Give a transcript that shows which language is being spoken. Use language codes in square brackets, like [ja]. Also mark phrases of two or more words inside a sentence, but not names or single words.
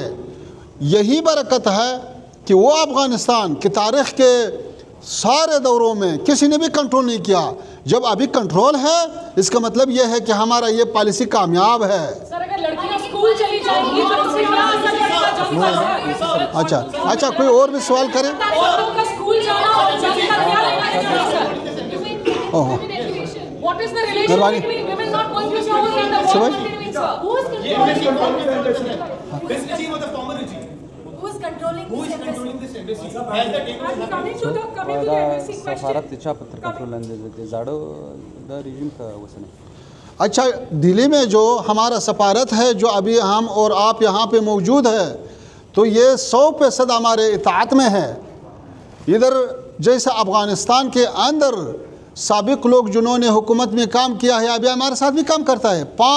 [ur] یہی برکت ہے کہ وہ افغانستان کی تاریخ کے سارے دوروں میں کسی نے بھی کنٹرول نہیں کیا۔ جب ابھی کنٹرول ہے اس کا مطلب یہ ہے کہ ہمارا یہ پالیسی کامیاب ہے۔ سر اگر لڑکیاں اسکول چلی جائیں گی تو اس سے کیا اثر پڑے گا؟ اچھا کوئی اور بھی سوال کرے؟ عورتوں کا اسکول جانا اور جنگ کا کیا لینا ہے؟ [en] What is the relation between women not going to school and the war continuing, sir? Who is controlling this embassy? Coming to the embassy question. [ps] سفارت چا په تر کنټرول لاندې دی زاړه د رژیم کا وسنه۔ [ur] اچھا دلی میں جو ہمارا سفارت ہے جو ابھی ہم اور آپ یہاں پہ موجود ہے تو یہ 100% ہمارے اطاعت میں ہے۔ ادھر جیسے افغانستان کے اندر سابق لوگ جنہوں نے حکومت میں کام کیا ہے ابھی ہمارے ساتھ بھی کام کرتا ہے۔